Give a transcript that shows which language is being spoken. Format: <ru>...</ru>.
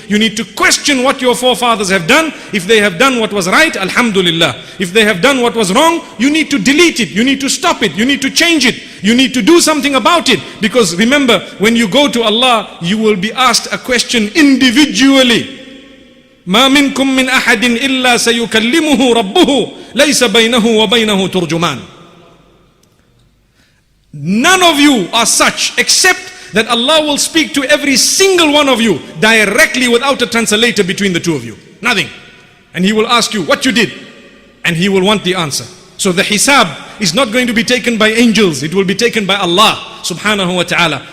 <en>You need to question what your forefathers have done. If they have done what was right, alhamdulillah. If they have done what was wrong, you need to delete it, you need to stop it, you need to change it, you need to do something about it. Because remember, when you go to Allah, you will be asked a question individually.</en> <ar>ما منكم من أحد إلا سيكلمه ربه ليس بينه وبينه ترجمان.</ar> <en>None of you are such except that Allah will speak to every single one of you directly without a translator between the two of you. Nothing. And He will ask you what you did, and He will want the answer. So the hisab is not going to be taken by angels, it will be taken by Allah subhanahu wa ta'ala.</en>